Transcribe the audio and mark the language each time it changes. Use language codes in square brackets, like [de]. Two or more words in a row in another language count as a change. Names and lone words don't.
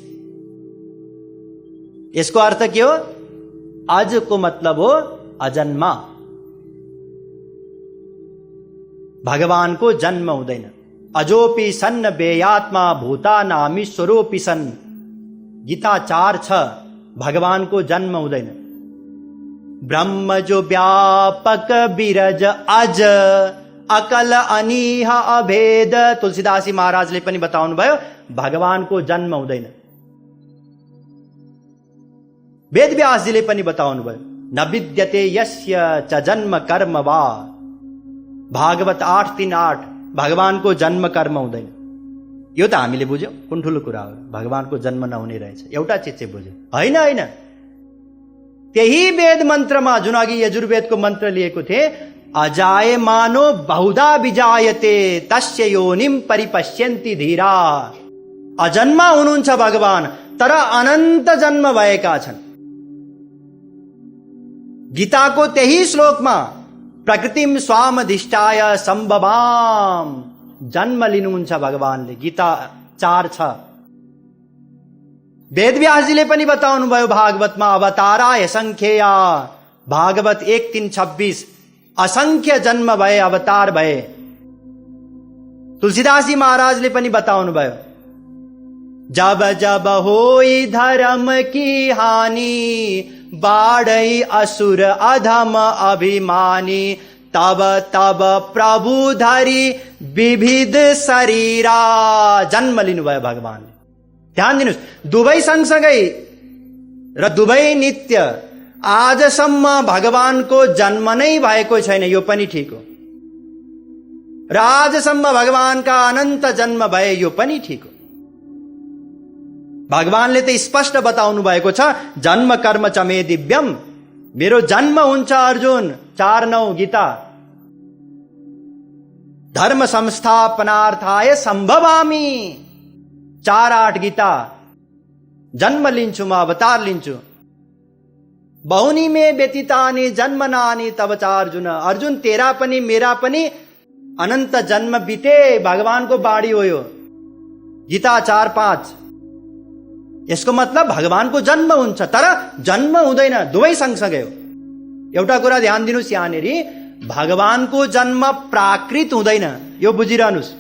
[ne] यसको अर्थ के हो? अज को मतलब हो अजन्मा। भगवानको जन्म हुँदैन। [sa] अजोपि सन्न बेयात्मा भूतानामीश्वरोपि सन्। [ne] गीता 4:6। भगवानको जन्म हुँदैन। [awa] ब्रह्म जो व्यापक बिरज अज अकल अनिह अभेद। [ne] तुलसीदासी महाराजले पनि बताउनु भयो भगवानको जन्म हुँदैन। वेदव्यासजीले पनि बताउनु भयो [sa] न विद्यते यस्य च जन्म कर्म वा। [ne] भागवत 8:3-8। भगवानको जन्म कर्म हुँदैन। यो त हामीले बुझ्यौं कुन ठुलो कुरा हो, भगवानको जन्म नहुने रहेछ। एउटा चिज चाहिँ बुझ्यौं, होइन होइन। त्यही वेद मन्त्रमा जुन अघि यजुर्वेदको मन्त्र लिएको थिए, [sa] अजायमानो बहुधा विजायते तस्य योनिम परिपश्यन्ति धीरा। [ne] अजन्मा हुनुहुन्छ भगवान, तर अनन्त जन्म भएका छन्। गीताको त्यही श्लोकमा [sa] प्रकृतिम स्वामधिष्ठाय सम्भवाम, [ne] जन्म लिनुहुन्छ भगवानले। गीता 4:6। वेदव्यासजीले पनि बताउनु भयो भागवतमा [sa] अवताराय संख्यया। [ne] भागवत 1:3-26। असंख्य जन्म भए, अवतार भए। तुलसीदासजी महाराजले पनि बताउनु भयो [awa] जब जब होई धर्म की हानि बाढ़ई असुर अधम अभिमानी तब तब प्रभु धरी विविध शरीरा। [ne] जन्म लिनुभयो भगवानले। ध्यान दिनुहोस्, दुवै सँगसँगै र दुवै नित्य। आजसम्म भगवानको जन्म नै भएको छैन, यो पनि ठीक हो। र आजसम्म भगवानका अनन्त जन्म भए, यो पनि ठीक हो। भगवानले त स्पष्ट बताउनु भएको छ [sa] जन्म कर्म च मे दिव्यम। [ne] मेरो जन्म हुन्छ अर्जुन। 4:9 गीता। [sa] धर्म संस्थापनार्थाय सम्भवामि। [ne] 4:8 गीता। जन्म लिन्छु म, अवतार लिन्छु। [sa] बहुनी में व्यतीतानि जन्मनानि तब च अर्जुन। [ne] अर्जुन तेरा पनि मेरा पनि अनन्त जन्म बिते, भगवानको बाणी हो यो। गीता 4:5। यसको मतलब भगवानको जन्म हुन्छ, तर जन्म हुँदैन, दुवै सँगसँगै हो। एउटा कुरा ध्यान दिनुस् यहाँनिर, भगवानको जन्म प्राकृत हुँदैन, यो बुझिरहनुस्।